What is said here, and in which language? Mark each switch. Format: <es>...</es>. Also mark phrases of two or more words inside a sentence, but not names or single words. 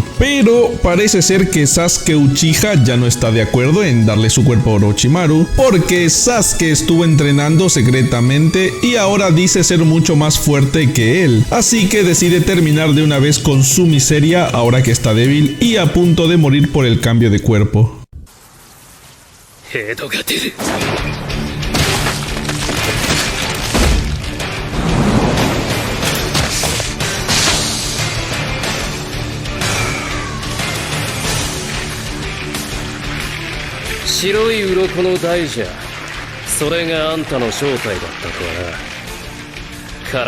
<es>Pero parece ser que Sasuke Uchiha ya no está de acuerdo en darle su cuerpo a Orochimaru, porque Sasuke estuvo entrenando secretamente y ahora dice ser mucho más fuerte que él, así que decide terminar de una vez con su miseria ahora que está débil y a punto de morir por el cambio de cuerpo.</es> <ja>ヘドが出る。白い鱗の大蛇、それがあんたの正体だったとはな。</ja>